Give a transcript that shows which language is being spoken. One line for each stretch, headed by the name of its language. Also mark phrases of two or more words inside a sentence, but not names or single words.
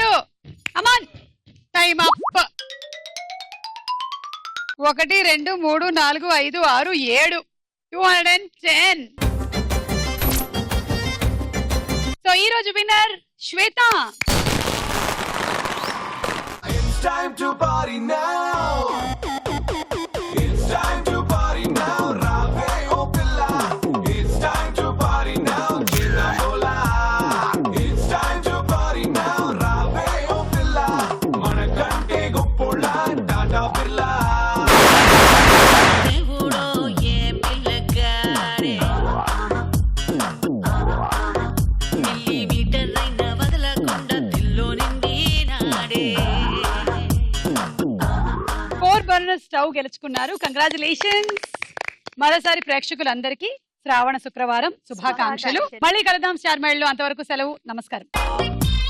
English: Come on time up. 1 2 3 4 5 6 7 210.
Telugu: సో ఈ రోజు విన్నర్ శ్వేత.
English: It's time to party now. It's time to party now.
Telugu: రావే ఓ పిల్లా.
English: It's time to party now. Chilla mola. It's time to party now.
Telugu: రావే ఓ పిల్లా. మనకంటే గొప్పోళ్ళా Tata Birla. దేవుడో ఏ పిల్లగారే.
English: Milli meter
Telugu: రైనా వదలకుండా దిల్లో నిండి నాదే. 4
English: burner stove
Telugu: గెలుచుకున్నారు.
English: కంగ్రాచులేషన్స్.
Telugu: మరోసారి ప్రేక్షకులందరికీ శ్రావణ శుక్రవారం శుభాకాంక్షలు. మళ్ళీ కలుద్దాం స్టార్ మేళలో. అంతవరకు సెలవు. నమస్కారం.